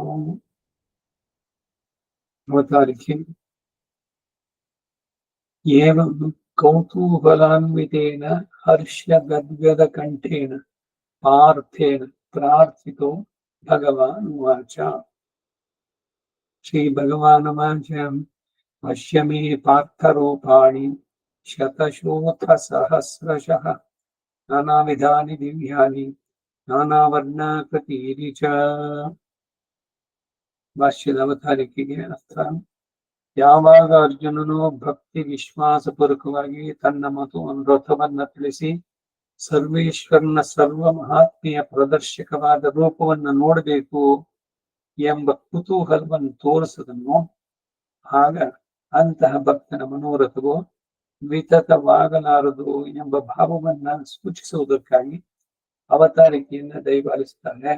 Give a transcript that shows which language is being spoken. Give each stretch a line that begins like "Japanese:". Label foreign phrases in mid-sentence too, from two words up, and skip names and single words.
Sanskrit: अवतारिके एवं कौतूहलान्वितेन हर्षगद्गदकण्ठेन पार्थेन प्रार्थितो भगवान् उवाच। श्रीभगवानुवाच पश्य मे पार्थरूपाणि शतशोऽथसहस्रशः नानाविधानि दिव्यानि नानावर्णाकृतीनि च।
Kannada: ಭಾಷ್ಯದ ಅವತಾರಿಕೆಗೆ ಅರ್ಥ. ಯಾವಾಗ ಅರ್ಜುನನು ಭಕ್ತಿ ವಿಶ್ವಾಸಪೂರ್ವಕವಾಗಿ ತನ್ನ ರಥವನ್ನ ತಿಳಿಸಿ ಸರ್ವೇಶ್ವರನ ಸರ್ವ ಮಹಾತ್ಮೆಯ ಪ್ರದರ್ಶಕವಾದ ರೂಪವನ್ನು ನೋಡಬೇಕು ಎಂಬ ಕುತೂಹಲವನ್ನು ತೋರಿಸದನ್ನು, ಆಗ ಅಂತಹ ಭಕ್ತನ ಮನೋರಥವು ವಿತತವಾಗಲಾರದು ಎಂಬ ಭಾವವನ್ನ ಸೂಚಿಸುವುದಕ್ಕಾಗಿ ಅವತಾರಿಕೆಯನ್ನ ದಯಪಾಲಿಸುತ್ತಾರೆ.